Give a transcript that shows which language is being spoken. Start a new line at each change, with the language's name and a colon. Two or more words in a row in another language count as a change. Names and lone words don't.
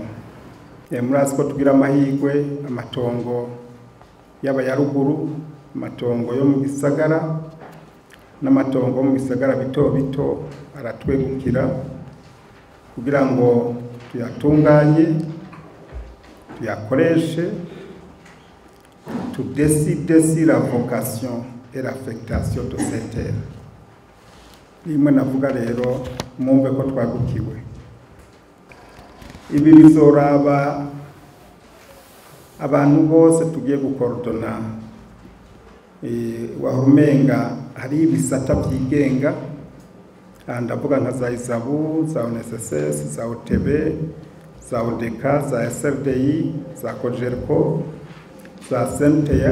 Rundi: Murazi ko tugira amahirwe, amatongo yaba ya ruguru, amatongo yo mu gisagara n'amatongo mu gisagara bito bito aratwegukira kugira ngo tuyatunganye, tuyakoreshe,
French: tu décide si la vocation et l'affectation de cette terre.
Rundi: Rimwe navuga rero mumve ko twagukiwe. Ibi bizoraba abantu bose tugiye gukoordona. Wahumenga hari ibisata byigenga, ndavuga nka za Izabu, za ONSS, za OTB, za ODK, za SRDI, za Kojerko, za Senteya.